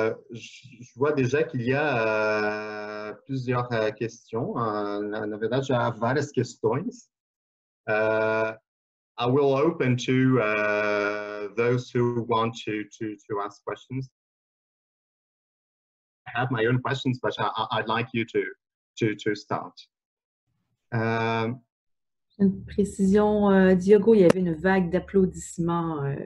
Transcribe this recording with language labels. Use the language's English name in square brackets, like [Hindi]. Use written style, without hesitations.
[French] Je vois déjà qu'il y a plusieurs questions. [Portuguese] Na verdade, já há várias questões. [English] I will open to those who want to ask questions. I have my own questions, but I'd like you to start. [French] Une précision, Diogo, il y avait une vague d'applaudissements.